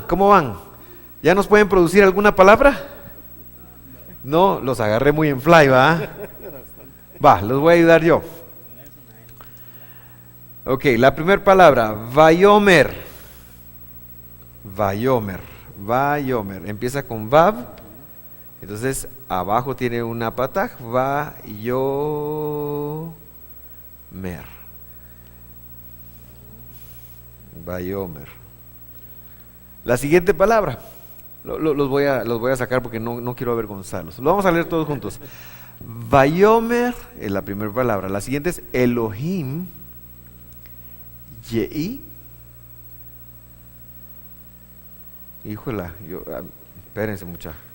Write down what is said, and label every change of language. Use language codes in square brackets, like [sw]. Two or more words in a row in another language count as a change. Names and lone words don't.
[es] ¿Ya nos pueden producir alguna palabra? No, los agarré muy en fly, ¿va? Va, los voy a ayudar yo. Ok, la primera palabra, Vayomer. Vayomer. Vayomer. Empieza con Vav. Entonces, abajo tiene una pataj. Vayomer. Vayomer. La siguiente palabra. Los voy a sacar porque no quiero avergonzarlos. Lo vamos a leer todos juntos. Vayomer es la primera palabra. La siguiente es Elohim. Yehi. Híjola, espérense muchachos.